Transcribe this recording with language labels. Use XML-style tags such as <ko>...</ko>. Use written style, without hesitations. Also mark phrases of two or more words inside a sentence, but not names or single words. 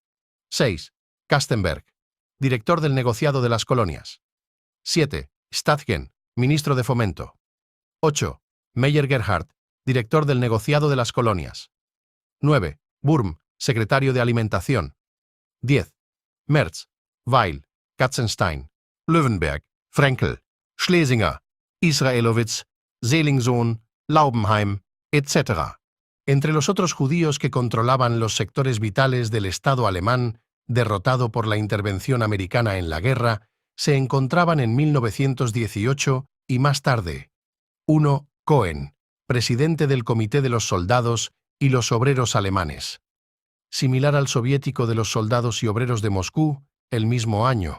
<es>6. Kastenberg, director del negociado de las colonias. 7. Stadgen, ministro de Fomento. 8. Meyer Gerhardt, director del negociado de las colonias. 9. Wurm, secretario de Alimentación. 10. Merz, Weil, Katzenstein, Löwenberg, Frenkel, Schlesinger, Israelowitz, Selingsohn, Laubenheim, etc. Entre los otros judíos que controlaban los sectores vitales del Estado alemán, derrotado por la intervención americana en la guerra, se encontraban en 1918 y más tarde. 1. Cohen, presidente del Comité de los Soldados y los obreros alemanes, similar al soviético de los soldados y obreros de Moscú el mismo año.</es>